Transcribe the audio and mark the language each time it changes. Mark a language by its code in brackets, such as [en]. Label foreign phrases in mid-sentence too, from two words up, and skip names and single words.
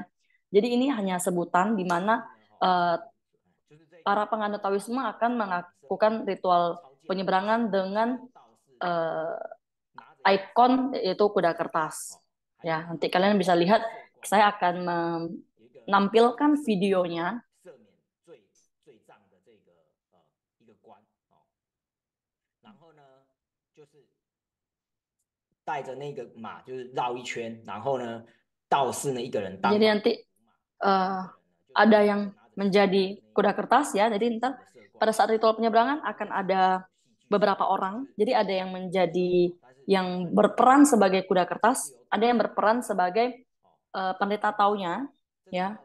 [id] Jadi ini hanya sebutan di mana para penganut Taoisme akan melakukan ritual penyeberangan dengan ikon yaitu kuda kertas. Ya, nanti kalian bisa lihat. Saya akan menampilkan videonya. [zh] 带着那个马就是绕一圈，然后呢，道士呢一个人当。 [id] Jadi nanti ada yang menjadi kuda kertas ya. Jadi ntar pada saat ritual penyeberangan akan ada beberapa orang. Jadi ada yang yang berperan sebagai kuda kertas, ada yang berperan sebagai pendeta taunya ya.